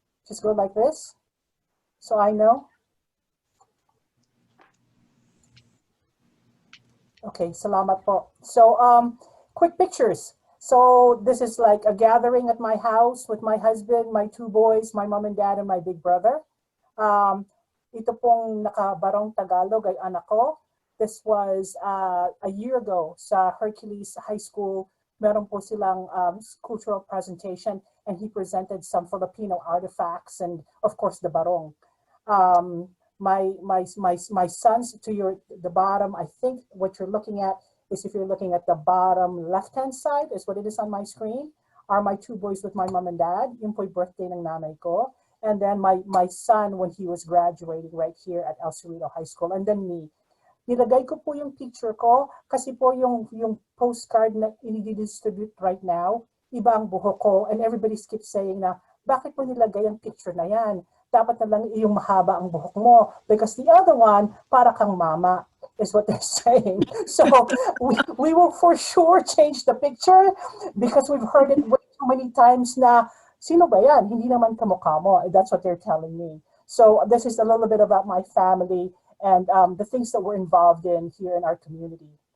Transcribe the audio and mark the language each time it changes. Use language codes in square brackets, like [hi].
[en] Just go like this, so I know. Okay, [tl] salamat po. [en] So quick pictures. So this is like a gathering at my house with my husband, my 2 boys, my mom and dad, and my big brother. [tl] Ito pong nakabarong Tagalog ay anak ko. [en] This was a year ago sa Hercules High School. [tl] Meron po silang [en] cultural presentation and he presented some Filipino artifacts and of course the barong. My sons to the bottom, I think what you're looking at is if you're looking at the bottom left-hand side is what it is on my screen, are my 2 boys with my mom and dad. [tl] Yung po'y birthday ng nanay ko. [en] And then my son when he was graduating right here at El Cerrito High School. And then me. [tl] Nilagay ko po yung picture ko kasi po yung postcard na i-distribute [en] right now, [tl] iba ang buhok ko. [en] And everybody keeps saying [tl] na, bakit mo nilagay ang picture na yan? Dapat na lang yung mahaba ang buhok mo. [en] Because the other one, [tl] para kang mama, [en] is what they're saying. So we will for sure change the picture because we've heard it way too many times na, [tl] sino ba yan? Hindi naman kamukha mo. [en] That's what they're telling me. So this is a little bit about my family and the things that we're involved in here in our community.